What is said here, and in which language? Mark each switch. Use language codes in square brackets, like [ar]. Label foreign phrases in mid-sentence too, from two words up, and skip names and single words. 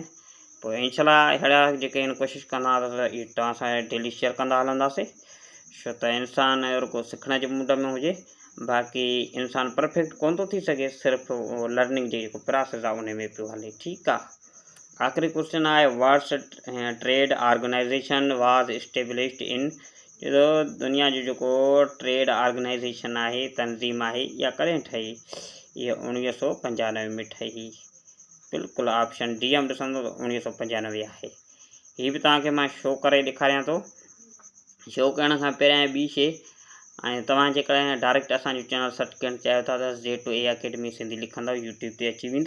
[sd] पोइ इंशाल्लाह अहिड़ा जेके आहिनि कोशिशि कंदा त इहे तव्हां सां [en] daily share [sd] कंदा हलंदासीं, छो त इंसानु अहिड़ो को सिखण जे मूड में हुजे। बाक़ी इंसानु परफेक्ट कोन थो थी सघे, सिर्फ़ु लर्निंग जो जेको प्रोसेस आहे उन में पियो हले। ठीकु आहे। आख़िरी क्वेश्चन आहे, [en] World's Trade Organization was established in, [sd] जो दुनिया जो जेको ट्रेड ऑर्गेनाइजेशन आहे, तनज़ीम आहे, इहा कॾहिं ठही? इहा 1995 में ठही। बिल्कुलु [en] option D [sd] में ॾिसंदो त 1995 आहे। हीअ बि तव्हांखे मां शो करे ॾेखारियां थो। शो करण खां पहिरियां ॿी शइ, ऐं तव्हां जेकॾहिं डायरेक्ट असांजो चैनल सर्च करणु चाहियो था त Z2A अकेडमी सिंधी लिखंदव यूट्यूब ते अची वेंदो।